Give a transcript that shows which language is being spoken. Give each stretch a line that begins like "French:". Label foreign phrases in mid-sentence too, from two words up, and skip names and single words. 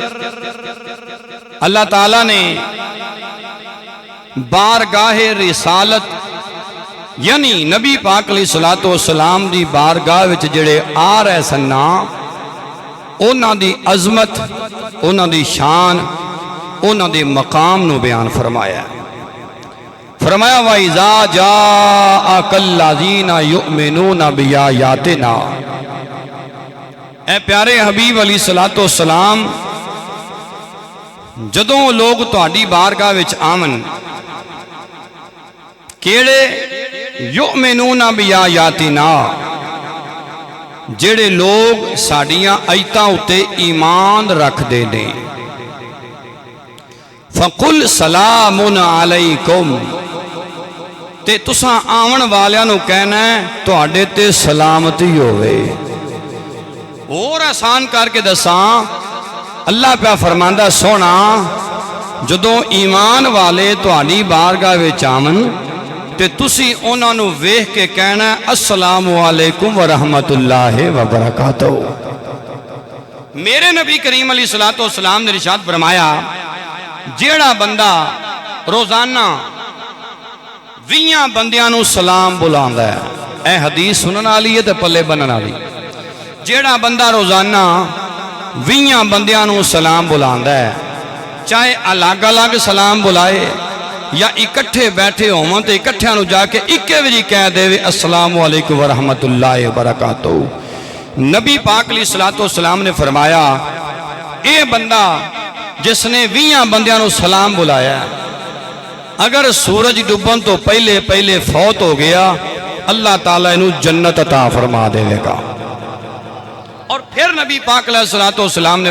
Punjabi: اللہ تعالیٰ نے بارگاہ رسالت یعنی نبی پاک علیہ السلام دی بارگاہ وچ جڑے آ رہے سننا اونا دی عظمت اونا دی شان اونا دی مقام نو بیان فرمایا فرمایا
Arabic: وَإِذَا جَاءَكَ الَّذِينَ يُؤْمِنُونَ بِآيَاتِنَا
Punjabi: اے پیارے حبیب علیہ السلام جدوں لوگ تہاڈی بارگاہ وچ آون کیڑے
Arabic: یؤمنون بآیاتنا
Punjabi: جڑے لوگ ساڈیاں آیتاں اُتے ایمان رکھ دے نے
Arabic: فقل سلام علیکم
Punjabi: تے تساں آون والیاں نو کہنا ہے تہاڈے تے سلامتی ہوئے اور آسان کر کے دساں اللہ پہ فرماندہ سونا جدوں ایمان والے تہاڈی بارگاہ وچ آون تے تسی انہاں نو ویکھ کے کہنا ہے
Arabic: السلام علیکم ورحمت اللہ وبرکاتہ
Punjabi: میرے نبی کریم علیہ السلام نے ارشاد فرمایا جیڑا بندہ روزانہ 20 بندیاں نو سلام بلاندا ہے اے حدیث سنن والی ہے تے پلے بنن والی جیڑا بندہ روزانہ 20 بندیاں نو سلام بلاندا ہے چاہے الگ الگ سلام بلائے یا اکٹھے بیٹھے ہوں تو اکٹھے نو جا کے اکے وجی کہہ دے
Arabic: السلام علیکم ورحمت اللہ وبرکاتہ
Punjabi: نبی پاک علیہ السلام نے فرمایا اے بندہ جس نے 20 بندیاں نو سلام بلایا اگر سورج ڈوبن تو پہلے فوت ہو گیا اللہ تعالیٰ انہوں جنت عطا فرما دے گا اور پھر نبی پاک علیہ السلام نے